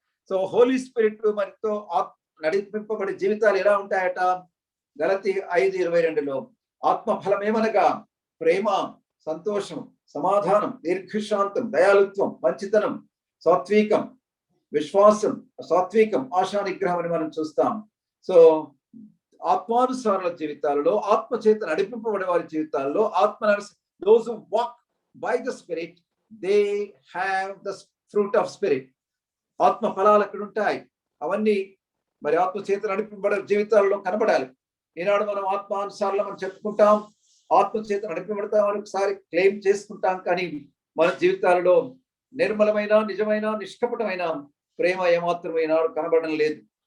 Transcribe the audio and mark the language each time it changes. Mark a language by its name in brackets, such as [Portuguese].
[Telugu] So Holi spirit మనతో నడిపింపబడే జీవితాలు ఎలా ఉంటాయట? గలతీ 5:22లో ఆత్మ ఫలం ఏమనగా ప్రేమ, సంతోషం, సమాధానం, దీర్ఘశాంతం, దయాళుత్వం, మంచితనం, సాత్వికం, విశ్వాసం, సాత్వికం, ఆశా నిగ్రహం అని మనం చూస్తాం. సో ఆత్మానుసారుల జీవితాలలో, ఆత్మ చేత నడిపింపబడే వారి జీవితాల్లో [English] those who walk by the spirit, they have the fruit of spirit. [Telugu] ఆత్మ ఫలాలు అక్కడ ఉంటాయి. అవన్నీ మరి ఆత్మ చేత నడిపింపబడే జీవితాలలో కనబడాలి. ఈనాడు మనం ఆత్మానుసారులు మనం చెప్పుకుంటాం, ఆత్మ చేత నడిపింపబడతామని ఒకసారి క్లెయిమ్ చేసుకుంటాం, కానీ మన జీవితాలలో నిర్మలమైన, నిజమైన, నిష్కపటమైన ప్రేమ ఏమాత్రం ఈనాడు కనబడడం లేదు.